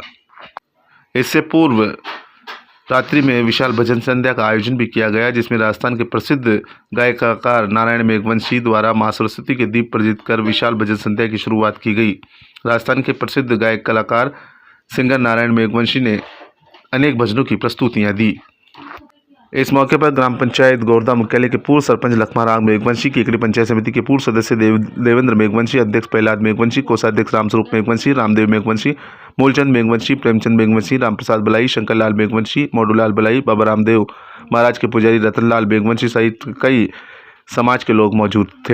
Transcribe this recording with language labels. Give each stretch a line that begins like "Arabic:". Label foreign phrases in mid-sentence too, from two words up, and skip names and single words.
Hindi: इससे पूर्व रात्रि में विशाल भजन संध्या का आयोजन भी किया गया, जिसमें राजस्थान के प्रसिद्ध गायककार नारायण मेघवंशी द्वारा मां सरस्वती के दीप प्रज्वलित कर विशाल भजन संध्या की शुरुआत की गई। राजस्थान के प्रसिद्ध गायक कलाकार सिंगर नारायण मेघवंशी ने अनेक भजनों की प्रस्तुतियां दी। इस मौके पर ग्राम पंचायत गोरधा मुख्यालय के पूर्व सरपंच लखमाराम मेघवंशी, केकड़ी पंचायत समिति के पूर्व सदस्य देवेंद्र मेघवंशी, अध्यक्ष प्रहलाद मेघवंशी, कोषाध्यक्ष रामस्वरूप मेघवंशी, रामदेव मेघवंशी, मूलचंद मेघवंशी, प्रेमचंद मेघवंशी, रामप्रसाद बलाई, शंकरलाल मेघवंशी, मोडूलाल बलाई, बाबा रामदेव महाराज के पुजारी रतनलाल मेघवंशी सहित कई समाज के लोग मौजूद थे।